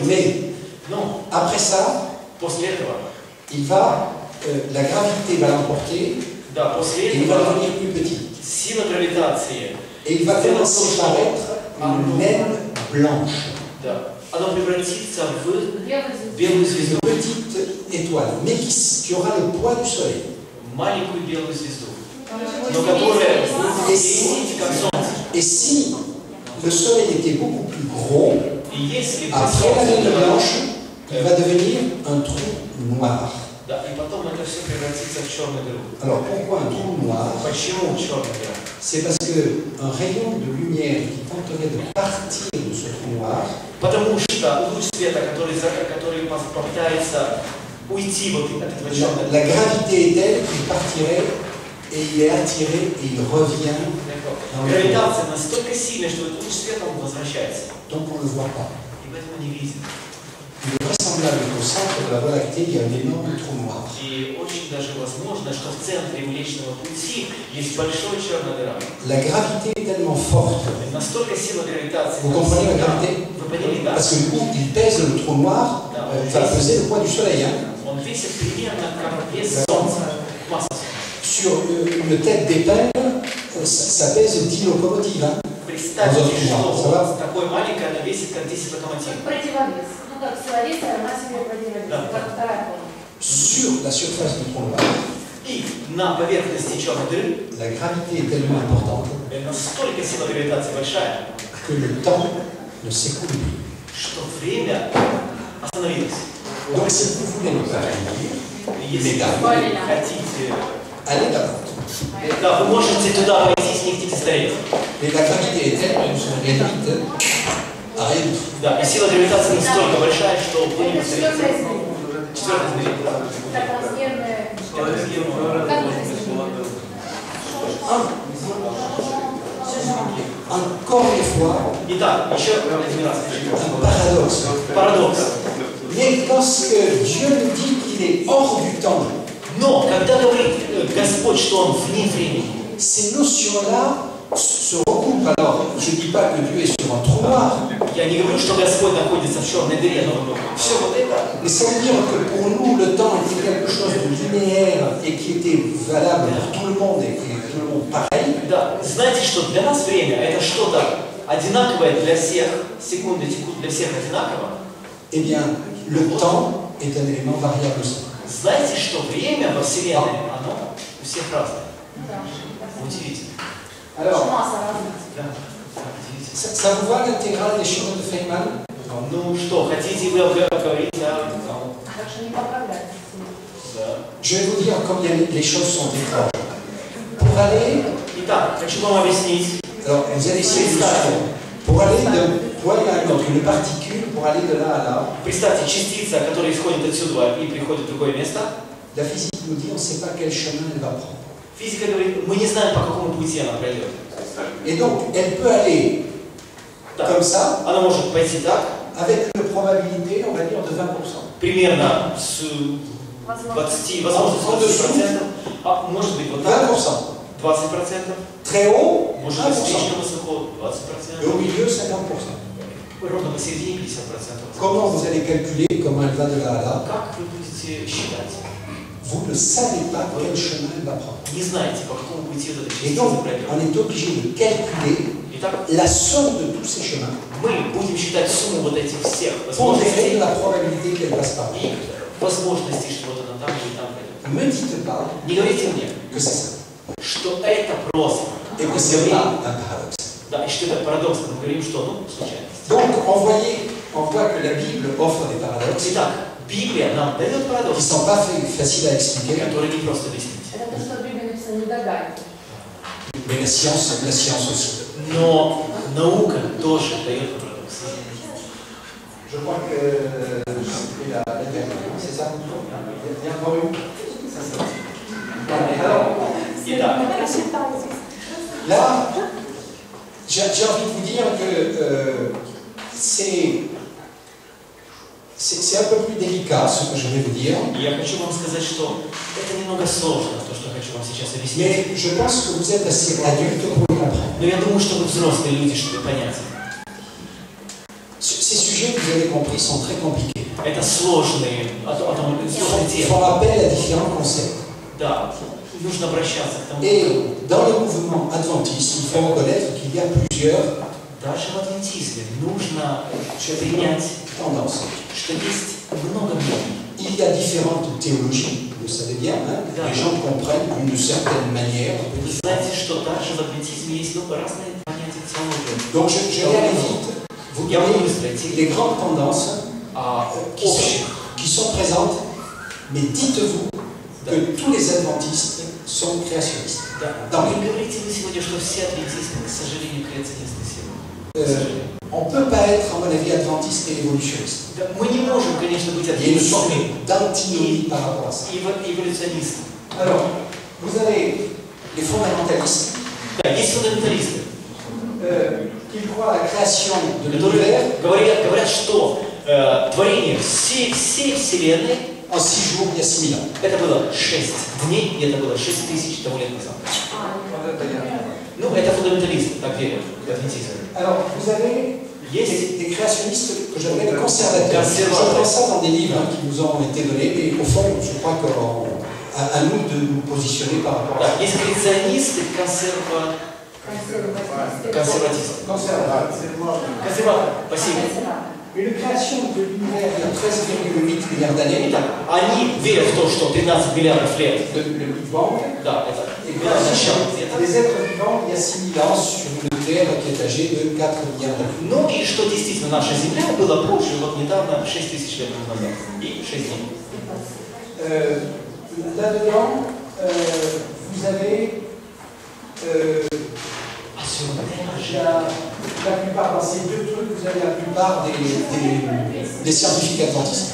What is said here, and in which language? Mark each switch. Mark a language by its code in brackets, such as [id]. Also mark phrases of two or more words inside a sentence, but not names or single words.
[fr] Mais après ça, il va, la gravité va l'emporter et il va devenir plus petit. Et il va commencer par être une naine blanche. Une petite étoile, mais qui aura le poids du Soleil. [ru] Маленькую белую звезду, но которая будет светить как солнце. [fr] Et si le Soleil était beaucoup plus gros, après la naine blanche, il va devenir un trou noir. [ru] Да, и потом это все превратится в черную дыру. [fr] Alors pourquoi un trou noir? [ru] Почему черная дыра? [fr] C'est parce qu'un rayon de lumière qui tenterait de partir de ce trou noir [ru] Потому что луч света, который попытается уйти вот от этого черного [fr] la gravité est telle qu'il partirait et il est attiré et il revient dans le trou. [ru] Гравитация настолько сильная, что этот луч света он возвращается. [fr] Donc on ne le voit pas. [ru] И поэтому не видит. [fr] Il est vraisemblable qu'au centre de la Voie lactée, il y a un énorme trou noir. [ru] И очень даже возможно, что в центре Млечного Пути есть большой черная дыра. [fr] La gravité est tellement forte. [ru] Настолько сила гравитации. [fr] Vous comprenez la gravité? [ru] Вы поняли, да? [fr] Parce que du coup, il pèse le trou noir, va peser le poids du soleil. Hein. [ru] Он весит примерно как вес Солнца. Масса. [fr] Sur une tête d'épingle, ça pèse 10 locomotives. Hein. [ru] Представьте, что такое маленькое, оно весит как 10 локомотивов. Противовес. Ну, как силовес, она себе противовес. Да. Как вторая форма. [fr] Sur la surface du trou noir, [ru] И на поверхности черной дыры [fr] la gravité est tellement importante [ru] настолько сила гравитации большая, [fr] que le temps ne s'écoule plus. [ru] что время остановилось. [fr] Donc si vous voulez nous accueillir, [ru] Если [fr] mesdames, [ru] вы хотите, [fr] allez là-bas. [ru] да, вы можете туда пойти, если не хотите стареть. [fr] Mais la gravité est telle que nous sommes réduites à rien du tout. [ru] Да, и сила гравитации настолько большая, что вы не Это четвертое стареете. измерение. Четвертое измерение. Так, размерное. Как это измерение? [fr] Encore une fois, [ru] Итак, еще один раз. [fr] un paradoxe. [ru] Парадокс. [fr] Mais lorsque Dieu nous dit qu'il est hors du temps, [ru] Но, когда говорит Господь, что Он вне времени, [fr] ces notions-là se recoupent. Alors, je ne dis pas que Dieu est sur un trou noir, [ru] я не говорю, что Господь находится в черной дыре, но все вот это, [fr] mais ça veut dire que pour nous, le temps était quelque chose de linéaire et qui était valable pour tout le monde et tout le monde pareil. [ru] да, знаете, что для нас время это что-то одинаковое для всех, секунды текут для всех одинаково. [fr] Eh bien, le temps est un élément variable aussi. [ru] Знаете, что время во Вселенной, оно у всех разное. Удивительно. [fr] Alors, [ru] Масса разных. Да, удивительно. [fr] ça vous va l'intégrale des chemins de Feynman? [ru] Ну что, хотите вы говорить о... Так что не поправляйте. Да. [fr] Je vais vous dire comme les choses sont étranges. Pour aller, [ru] Итак, хочу вам объяснить. [fr] alors vous allez essayer de suivre. Pour aller d'un point à un autre, une particule, pour aller de là à là, [ru] Представьте, частица, которая исходит отсюда и приходит в другое место. [fr] la physique nous dit on ne sait pas quel chemin elle va prendre. [ru] Физика говорит, мы не знаем, по какому пути она пройдет. [fr] Et donc, elle peut aller [ru] Да. [fr] comme ça, [ru] Она может пойти так, [fr] avec une probabilité, on va dire, de 20%. [ru] примерно с 20, возможно, с 20%, а может быть вот так, [fr] 20%. [ru] 20%, [fr] Très haut, [ru] может быть [fr] 1%. [ru] слишком высоко, [fr] Et au [ru] 20%, [fr] milieu, 50%. [ru] ровно посередине 50%. [fr] Comment vous allez calculer comment elle va de là à là? [ru] Как вы будете считать? [fr] Vous ne savez pas quel chemin elle va prendre. [ru] Не знаете, по какому пути эта [fr] Et [ru] частица [fr] donc, [ru] пройдет. [fr] on est obligé de calculer [ru] Итак, [fr] la somme de tous ces chemins [ru] мы будем считать сумму вот этих всех [fr] pondérée de [ru] возможностей [fr] la probabilité qu'elle passe par là. [ru] и возможностей, что вот она там или там пройдет. [fr] Ne me dites pas [ru] Не говорите мне, [fr] que c'est ça. [ru] что это просто. [fr] Et que c'est pas un paradoxe. [ru] Да, и что это парадокс, мы говорим, что, ну, случайность. [fr] Donc, on voit que la Bible offre des paradoxes [ru] Итак, Библия нам дает [fr] qui ne [ru] парадокс, [fr] sont pas faciles à expliquer, [ru] который не просто объяснить. Это то, что в Библии написано, не догадки. [fr] mais la science aussi. [ru] Но наука тоже дает парадокс. [fr] Je crois que c'est la dernière, c'est ça? Il y a encore une? Alors, [ru] Итак, [fr] là, j'ai envie de vous dire que c'est un peu plus délicat ce que je vais vous dire, [ru] я хочу вам сказать, что это немного сложно, то, что хочу вам сейчас объяснить. [fr] mais je pense que vous êtes assez adulte pour le comprendre. [ru] Но я думаю, что вы взрослые люди, чтобы понять. [fr] Ces sujets, vous avez compris, sont très compliqués. [ru] Это сложные [fr] Ils [ru] темы. [fr] font appel à différents concepts. [ru] Да, нужно обращаться к тому. [fr] Et dans le mouvement adventiste, il faut reconnaître qu'il y a plusieurs [ru] Даже в адвентизме нужно принять, [fr] tendances. [ru] что есть много мнений. [fr] Il y a différentes théologies, vous le savez bien, hein, les gens comprennent d'une certaine manière. [ru] Вы знаете, что даже в адвентизме есть разные понятия теологии. [fr] Donc je vais aller vite. Vous [ru] Я [fr] voyez [ru] буду быстро идти. [fr] les grandes tendances [ru] Общих, [fr] qui sont présentes Mais dites-vous que tous les adventistes sont créationnistes. [ru] Да, не говорите вы сегодня, что все адвентисты, к сожалению, креационисты сегодня. [fr] On ne peut pas être, à mon avis, adventiste et évolutionniste. [ru] Да, мы не можем, конечно, быть [fr] Il y a une sorte [ru] адвентистами [fr] d'antinomie par rapport à ça. [ru] и эволюционистами. [fr] Alors, vous avez les fondamentalistes [ru] Да, есть фундаменталисты, [fr] qui croient à la création de [ru] которые [fr] l'univers [ru] говорят, что творение всей Вселенной [fr] en 6 jours, il y a 6000 ans. [ru] это было 6 дней, и это было 6000 того лет назад. Ну, это фундаменталисты, так верят в адвентизм. [fr] Alors, vous avez [ru] Есть [fr] des créationnistes que j'appelle les conservateurs. Je Conservateurs. prends ça dans des livres qui nous ont été donnés, mais au fond, je crois qu'à nous de nous positionner par rapport à ça. [ru] Да, есть креационисты, консерватисты. [fr] Conservateurs. [ru] Консерваторы, спасибо. [fr] Une création de l'univers il y a 13,8 milliards d'années, [ru] Итак, они верят в то, что 13 миллиардов лет, [fr] le Big Bang, [ru] да, это [fr] et que [ru] начало света. [fr] les êtres vivants il y a 6000 ans sur une Terre qui est âgée de 4 milliards d'années. [ru] Ну и что действительно наша Земля была позже, вот недавно, 6000 лет назад, и 6 дней. [fr] Là-dedans, vous avez la plupart, dans ces deux trucs, vous avez la plupart des scientifiques adventistes.